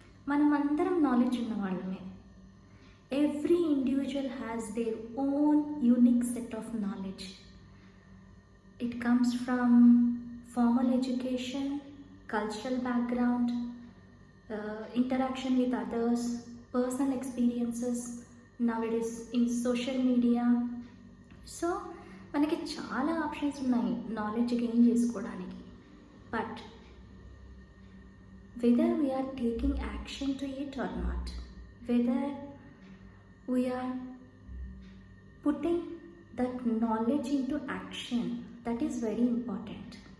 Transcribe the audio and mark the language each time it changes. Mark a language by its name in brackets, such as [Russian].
[Telugu] మనమందరం నాలెడ్జ్ ఉన్న వాళ్ళమే. [English] Every individual has their own unique set of knowledge. It comes from formal education, cultural background, interaction with others, personal experiences, nowadays in social media. [Telugu] So మనకి చాలా options ఉన్నాయి knowledge gain చేసుకోవడానికి. [English] But whether we are taking action to it or not, whether we are putting that knowledge into action, that is very important.